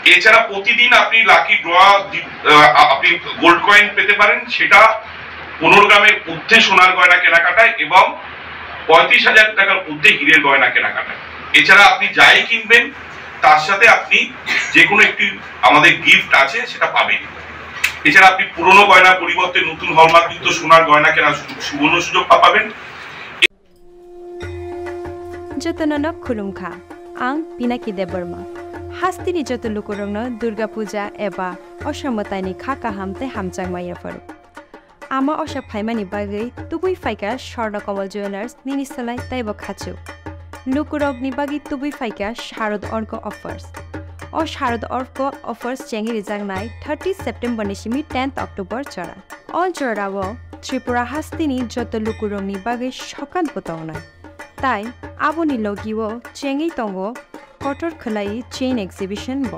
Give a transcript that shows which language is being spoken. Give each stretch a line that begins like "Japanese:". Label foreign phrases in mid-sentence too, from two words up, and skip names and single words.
Bangla: এছাড়া প্রতিদিন আপনি লাকি ড্র আপনি গোল্ড কয়েন পেতে পারেন, সেটা 15 গ্রামের ঊর্ধ্বে সোনার গয়না কেনাকাটায় এবং 35,000 টাকার ঊর্ধ্বে হীরের গয়না কেনাকাটায়। এছাড়া আপনি যাই কিনবেন তার সাথে আপনি যে কোনো একটি আমাদের গিফট আছে সেটা পাবেন। এছাড়া আপনি পুরনো গয়নার পরিবর্তে নতুন হলমার্কযুক্ত সোনার গয়না কেনার সুবর্ণ সুযোগ পাবেন।
Kok Borok: जतनन खुलुमखा आं पिनाकी देबबर्मा हास्तिनि जत लुकुरंनो दुर्गा पूजा एबा असामतानि खाका हामते हामचांगमाया फरु आमा असा फाइमानि बागै तुबुई फाइका स्वर्णकमल ज्वेलार्स निनि सलाय ताइबो खाचु लुकुरगनि बागै तुबुई फाइका शारद अर्क अफर्स ओ शारद अर्क अफर्स चेंगि रिजांगनाय 30 सेप्टेम्बर निसिमि 10 अक्टोबर चरा अल चरावो त्रिपुरा हास्तिनि जत लुकुरंनि बागै सकान बतावनाय ताई आबोनि लगिवो चेंगि तंगो कटर खलाई
English: chain exhibition
Kok Borok: बो